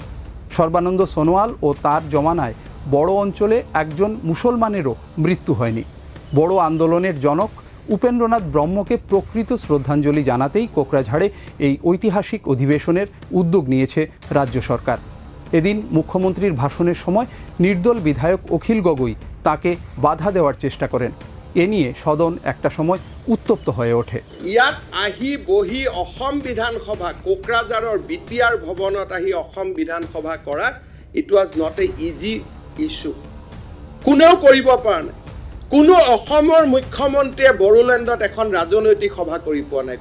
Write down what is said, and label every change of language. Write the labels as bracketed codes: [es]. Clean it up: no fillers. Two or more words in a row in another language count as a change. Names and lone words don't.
[bn] সর্বানন্দ সোনোয়াল ও তার জমানায় বড় অঞ্চলে একজন মুসলমানেরও মৃত্যু হয়নি। বড় আন্দোলনের জনক উপেন্দ্রনাথ ব্রহ্মকে প্রকৃত শ্রদ্ধাঞ্জলি জানাতেই কোকড়াঝাড়ে এই ঐতিহাসিক অধিবেশনের উদ্যোগ নিয়েছে রাজ্য সরকার। এদিন মুখ্যমন্ত্রীর ভাষণের সময় নির্দল বিধায়ক অখিল গগৈ তাকে বাধা দেওয়ার চেষ্টা করেন। এ নিয়ে সদন একটা সময় উত্তপ্ত হয়ে ওঠে। [as] ইয়াত আহি বহি অসম বিধানসভা কোকৰাঝাৰৰ বিটিআৰ ভৱনত আহি অসম বিধানসভা কৰা [en] it was not a easy issue. [as] কোনেও কৰিব পৰা নাই। কোনো অসমৰ মুখ্যমন্ত্ৰীয়ে বড়োলেণ্ডত এখন ৰাজনৈতিক সভা কৰি পোৱা নাই।